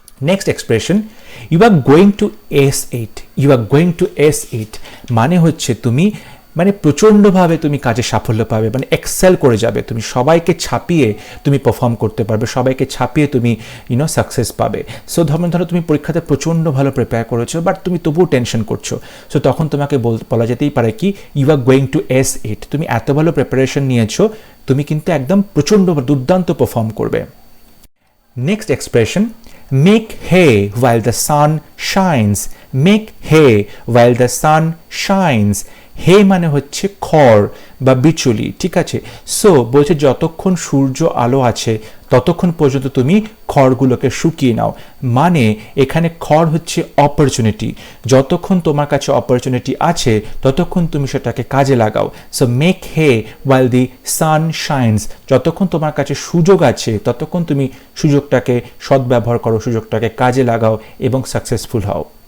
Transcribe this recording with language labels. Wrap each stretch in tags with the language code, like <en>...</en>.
<bn>Next expression,</bn> <en>you are going to ace it, you are going to ace it</en> <bn>মানে হচ্ছে তুমি মানে প্রচণ্ডভাবে তুমি কাজে সাফল্য পাবে, মানে এক্সেল করে যাবে, তুমি সবাইকে ছাপিয়ে তুমি পারফর্ম করতে পারবে, সবাইকে ছাপিয়ে তুমি সাকসেস পাবে। সো ধরো তুমি পরীক্ষাতে প্রচণ্ড ভালো প্রিপেয়ার করেছো, বাট তুমি তবুও টেনশন করছো। সো তখন তোমাকে বলা যেতেই পারে কি,</bn> <en>you are going to ace it,</en> <bn>তুমি এত ভালো প্রিপারেশন নিয়েছো, তুমি কিন্তু একদম প্রচণ্ড দুর্দান্ত পারফর্ম করবে।</bn> <en>Next expression, make hay while the sun shines, make hay while the sun shines।</en> <bn>হে মানে হচ্ছে খড় বা বিচুলি, ঠিক আছে? সো বলছে যতক্ষণ সূর্য আলো আছে ততক্ষণ পর্যন্ত তুমি খড়গুলোকে শুকিয়ে নাও। মানে এখানে খড় হচ্ছে অপরচুনিটি, যতক্ষণ তোমার কাছে অপরচুনিটি আছে ততক্ষণ তুমি সেটাকে কাজে লাগাও। So</bn> <en>make hay while the sun shines,</en> <bn>যতক্ষণ তোমার কাছে সুযোগ আছে ততক্ষণ তুমি সুযোগটাকে সদ্ব্যবহার করো, সুযোগটাকে কাজে লাগাও এবং সাকসেসফুল হও।</bn>